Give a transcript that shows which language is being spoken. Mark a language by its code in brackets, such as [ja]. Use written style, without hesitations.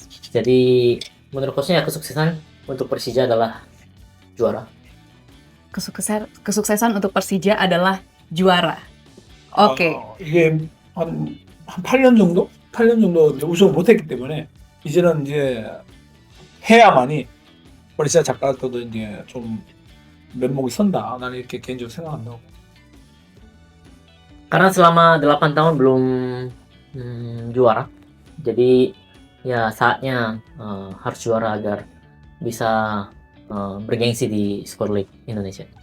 [id] Jadi menurut coachnya kesuksesan untuk Persija adalah juara. Kesuksesan untuk Persija adalah juara. Oke. [ko] 이게 한 8년 정도? 8년 정도 이제 우승을 못했기 때문에 이제는 이제 해야만이 버리시아 작가도 이제 좀 면목이 선다. 나는 이렇게 개인적으로 생각한다고. [id] Karena selama 8 tahun belum juara, jadi ya saatnya harus juara agar bisa bergengsi di Super League Indonesia.